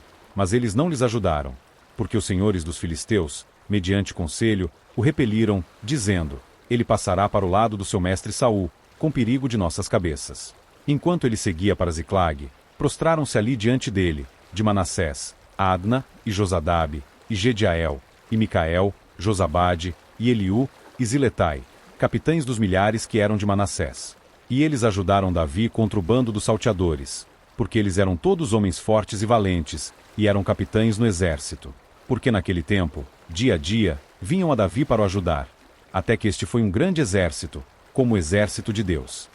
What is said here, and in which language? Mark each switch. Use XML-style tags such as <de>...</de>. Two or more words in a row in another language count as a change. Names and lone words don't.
<pt>Mas eles não lhes ajudaram, porque os senhores dos filisteus, mediante conselho, o repeliram, dizendo: Ele passará para o lado do seu mestre Saul, com perigo de nossas cabeças. Enquanto ele seguia para Ziclag, prostraram-se ali diante dele, de Manassés, Adna, e Josadabe, e Gediael, e Micael, Josabade, e Eliú, e Ziletai, capitães dos milhares que eram de Manassés. E eles ajudaram Davi contra o bando dos salteadores. porque eles eram todos homens fortes e valentes, e eram capitães no exército. Porque naquele tempo, dia a dia, vinham a Davi para o ajudar, até que este foi um grande exército, como o exército de Deus.</pt>